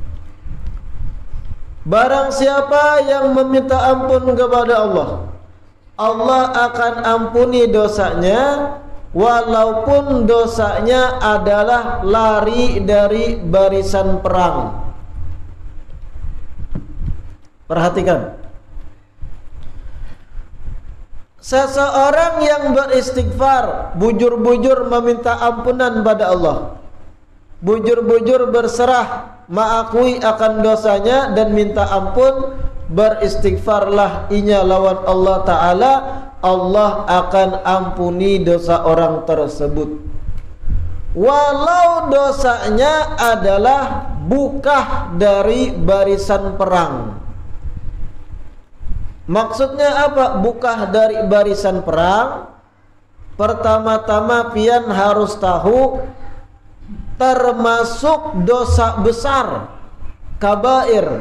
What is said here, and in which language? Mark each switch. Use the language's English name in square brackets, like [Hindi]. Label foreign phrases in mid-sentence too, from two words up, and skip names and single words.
[Indonesian] Barang siapa yang meminta ampun kepada Allah, Allah akan ampuni dosanya walaupun dosanya adalah lari dari barisan perang. Perhatikan, seseorang yang beristighfar, [Banjar] bujur-bujur meminta ampunan pada Allah, bujur-bujur berserah, mengakui akan dosanya dan minta ampun, beristighfarlah inya lawan Allah Ta'ala, Allah akan ampuni dosa orang tersebut, walau dosanya adalah bukah dari barisan perang. [Indonesian] Maksudnya apa? [Banjar] Bukah dari barisan perang. Pertama-tama pian harus tahu, termasuk dosa besar, kabair.